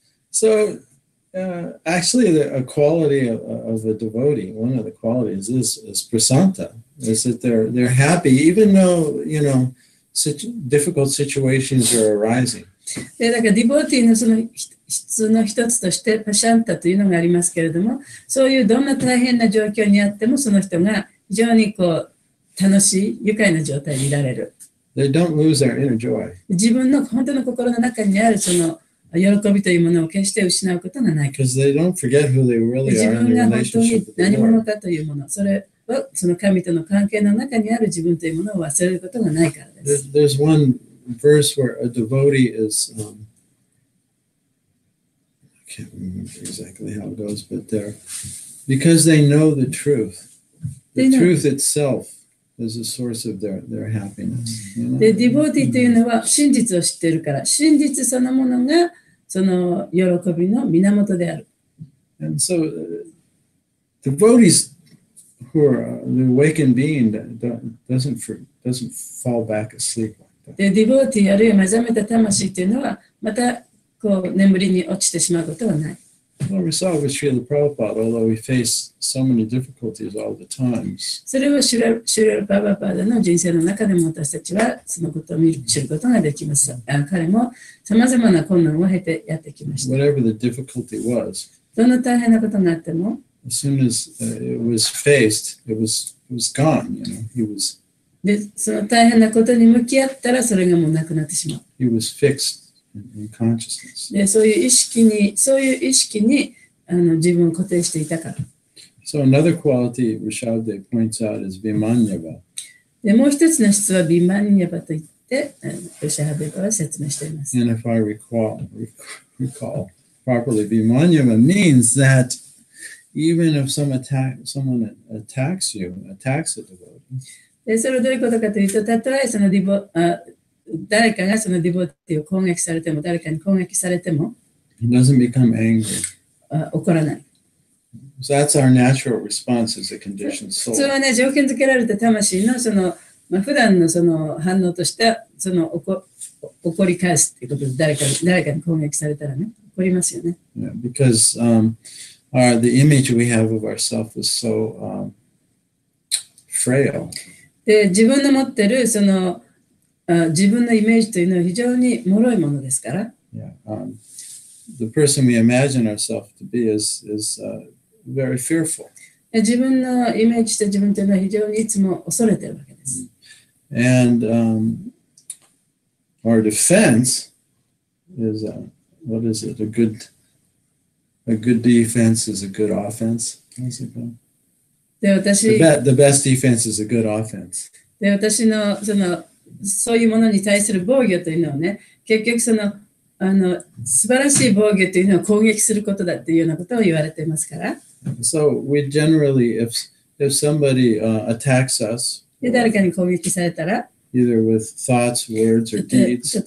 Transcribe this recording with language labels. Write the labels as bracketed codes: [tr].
[en] So actually, a quality of a devotee, one of the qualities is prasanta, is that they're happy even though, difficult situations are arising. [ja] でだからディボーティーのその質の一つとしてパシャンタというのがありますけれども、そういうどんな大変な状況にあってもその人が非常に楽しい愉快な状態にいられる。 [en] They don't lose their inner joy. [ja] 自分の本当の心の中にあるその喜びというものを決して失うことがない。 [en] Because they don't forget who they really [ja] 自 [en] are in [ja] 分 [en] their [ja] が本当に [en] with the [ja] 何者 [en] Lord. [ja] かというもの、それはその神との関係の中にある自分というものを忘れることがないからです。 [en] There's one verse where a devotee is, I can't remember exactly how it goes, but because they know the truth itself is the source of their happiness. [ja] で、ディボーティーというのは真実を知っているから、真実そのものがその喜びの源である。 [en] And so, devotees who are the awakened being doesn't fall back asleep like that. [ja] で、ディボーティーあるいは目覚めた魂というのは、またこう眠りに落ちてしまうことはない。 [en] Well, we saw with Srila Prabhupada, although we face so many difficulties all the times. [ja] それをシュレル・パーバパーダの人生の中でも私たちはそのことを知ることができます。彼もさまざまな困難を経てやってきました。 [en] Whatever the difficulty was, [ja] どんな大変なことがあっても、 [en] as soon as it was faced, it was gone. He was. [ja] で、その大変なことに向き合ったらそれがもうなくなってしまう。 [en] He was fixed in consciousness. [ja] で、そういう意識に自分を固定していたから。 [en] So another quality Rishabdev points out is Vimanyava. [ja] で、もう一つの質はビマニヤバといって、ルシャハデバは説明しています。 [en] And if I recall properly, Vimanyava means that even if someone attacks a devotee, [ja] で、それはどういうことかというと、たとえその誰かがそのディボティを攻撃されても、誰かに攻撃されても、 [en] he doesn't become angry. [ja] 怒らない。 [en] So that's our natural response as a conditioned soul. [ja] 普通はね、条件付けられた魂のその、普段のその反応としてその怒り返すということで、誰かに攻撃されたらね、怒りますよね。 [en] Yeah, because the image we have of ourselves is so frail. [ja] で、自分の持ってるその自分のイメージというのは非常に脆いものですから。 [en] Yeah, the person we imagine ourselves to be is very fearful. [ja] 自分のイメージした自分というのは非常にいつも恐れているわけです。 [en] And our defense is what is it? A good defense is a good offense. How's it go? で、the best defense is a good offense. [ja] で、私のそういうものに対する防御というのはね、結局素晴らしい防御というのは攻撃することだというようなことを言われていますから。 [en] So we generally, if somebody attacks us, [ja] で、誰かに攻撃されたら、 [en] either with thoughts, words, or deeds,